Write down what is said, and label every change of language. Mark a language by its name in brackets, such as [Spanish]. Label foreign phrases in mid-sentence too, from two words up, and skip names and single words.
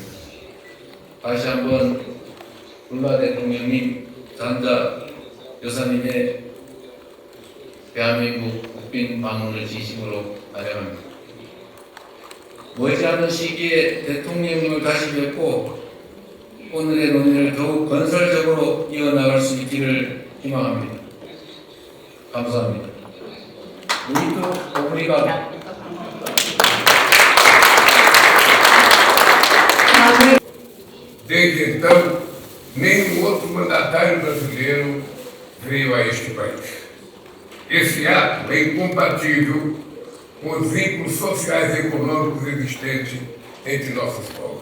[Korean] 다시 한번 룰라 대통령님, 잔자 여사님의 대한민국 국빈 방문을 진심으로 환영합니다. 머지않은 시기에 대통령님을 다시 뵙고 오늘의 논의를 더욱 건설적으로 이어나갈 수 있기를 희망합니다. 감사합니다. [Portuguese] Muito obrigado. Desde então, nenhum outro mandatário brasileiro veio a este país. Esse ato é incompatível com os vínculos sociais e econômicos existentes entre nossos povos.